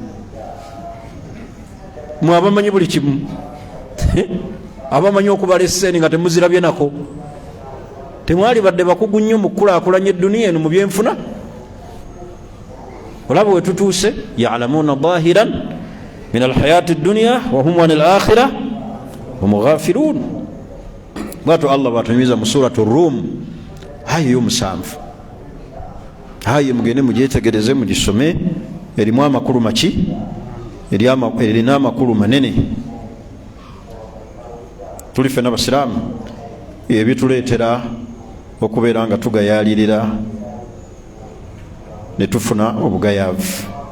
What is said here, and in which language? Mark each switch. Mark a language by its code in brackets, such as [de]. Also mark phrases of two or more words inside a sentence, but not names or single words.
[lg] Mwe abamanyi buli kimu abamanyi okubala esseni nga temuzirabye nako. temwali badde bakugu nnyo mu kulaakulanya edduniya eno mu byenfuna. olaba wetutuuse [ar] يعلمون ظاهرا من الحياة الدنيا وهم عن الآخرة هم غافلون. [lg] bwatyo Allah bwatunyumiza mu suratu Rum aya y'omusanvu. aya mugende mugyetegereze mugisome, erimu amakulu maki, erina amakulu manene. tuli ffenna basiraamu ebituleetera okubeera nga tugayaalirira ne tufuna obugayaavu.